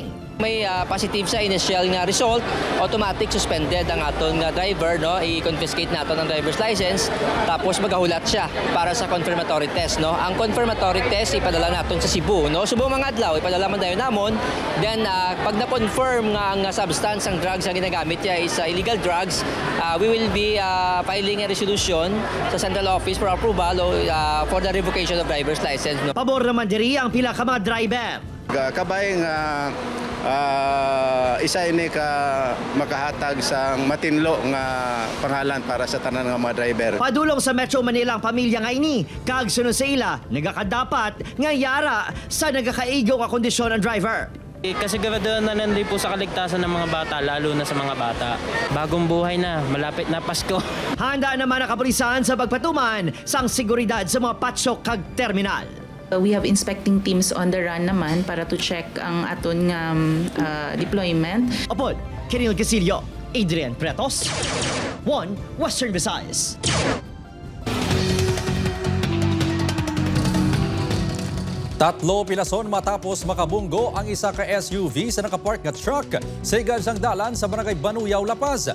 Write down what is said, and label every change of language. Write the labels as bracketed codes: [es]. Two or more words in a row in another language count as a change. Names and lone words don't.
[hil] May positive sa initial nga result, automatic suspended ang aton nga driver, no? I-confiscate nato ang [en] driver's license, [hil] tapos magahulat siya para sa [en] confirmatory test, [hil] no? Ang [en] confirmatory test [hil] ipadala naton sa Cebu, no? Subo mga adlaw ipadala man dayon namon. [en] Then [hil] pag na-confirm nga ang substance ang drugs nga ginagamit niya [en] is illegal drugs, we will be filing a resolution sa central office for approval for the revocation of driver's license, [hil] no? Pabor naman diri ang pila ka mga driver. Kabay nga isa ini ka makahatag sa matinlo nga pangalan para sa tanan nga mga driver. Padulong sa Metro Manila ang pamilya nga ini, kag sunod sa ila, nagakadapat nga yara sa nagakaigo nga kondisyon ang driver. [tl] Kasiguraduhan na nandiyo po sa kaligtasan ng mga bata, lalo na sa mga bata. Bagong buhay na, malapit na Pasko. [hil] Handa naman ang kapulisan sa pagpatuman sang seguridad sa mga patsyo kag terminal. [en] We have inspecting teams on the run [hil] naman para [en] to check [hil] ang aton nga deployment. Opod, Kiril Casillo, Adrian Prietos, 1 Western Visayas. Tatlo pilason matapos makabunggo ang isa ka SUV sa nakapark nga truck sa igansang dalan sa Barangay Banuyaw, La Paz.